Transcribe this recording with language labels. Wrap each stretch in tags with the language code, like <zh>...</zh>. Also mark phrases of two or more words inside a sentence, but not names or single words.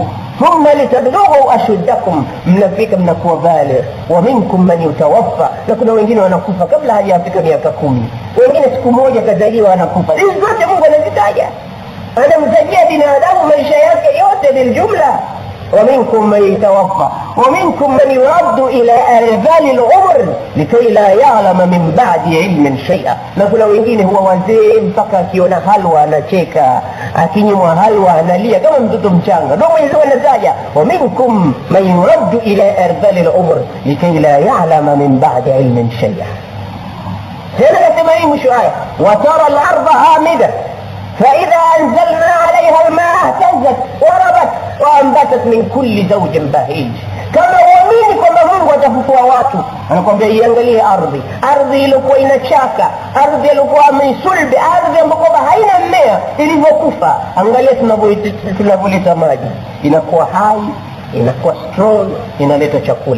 <ar>ثم لتبلغوا أشدكم,</ar> <sw>mnafika mnakuwa baligh.</sw> <ar>ومنكم من يتوفى,</ar> <sw>na kuna wengine wanakufa kabla hajafika miaka 10. Wengine siku moja kazaliwa wanakufa. Hizi zote Mungu anazitaja, anamtajia binadamu maisha yake yote biljumla.</sw> <ar>ومنكم من يتوفى ومنكم من يرد إلى أرذال العمر لكي لا يعلم من بعد علم شيئا.</ar> <sw>na kuna wengine huwa wazee mpaka akiona halwa anacheka, akinywa halwa analia kama mtoto mchanga. Ndio Mwenyezi Mungu anataja</sw> <ar>ومنكم من يرد إلى أرذال العمر لكي لا يعلم من بعد علم شيئا. هنا كما هي مش آية وترى الأرض هامدة فإذا أنزلنا عليها الماء اهتزت وربت وأنبتت من كل زوج بهيج.</ar> <sw>kama uamini kwamba Mungu atafufua watu, anakuambia iangalie ardhi ilikuwa inachaka, ardhi ilikuwa misulbi, ardhi ambayo haina mmea ilivyokufa. Angalia tunavyoleta maji, inakuwa hai, inakuwa strong, inaleta chakula.</sw>